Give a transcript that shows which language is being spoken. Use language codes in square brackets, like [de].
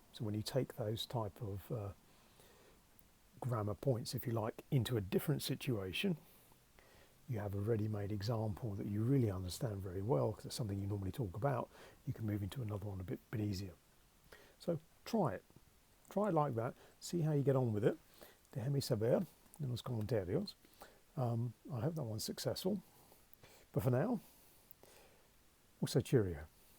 [en] So when you take those type of grammar points, if you like, into a different situation, you have a ready-made example that you really understand very well, because it's something you normally talk about. You can move into another one a bit easier. So try it like that, see how you get on with it. [es] Déjame saber en los comentarios. [en] I hope that one's successful, but for now, also cheerio.